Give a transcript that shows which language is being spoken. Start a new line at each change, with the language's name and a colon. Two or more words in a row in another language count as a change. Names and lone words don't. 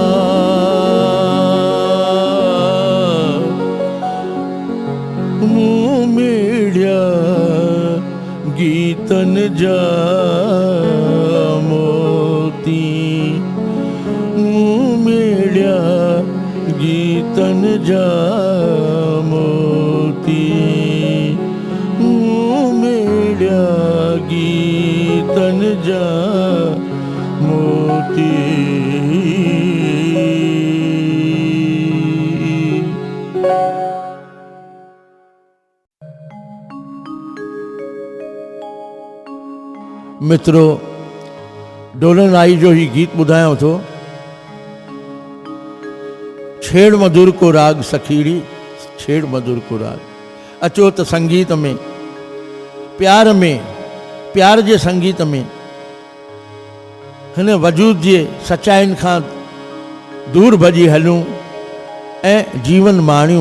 Sindhi: मुँह मेड़िया गीतन जा मोती मुँह मेड़िया गीतन जा मोती गीतन जा मोती। मित्रों, डोलन आई जो ही गीत ॿुधायो थो, छेड़ मधुर को राग सखीड़ी छेड़ मधुर को राग। अचो त संगीत में प्यार जे संगीत में हिन वजूद जे सचाइन खां दूर भॼी हलूं ऐं जीवन माणियूं।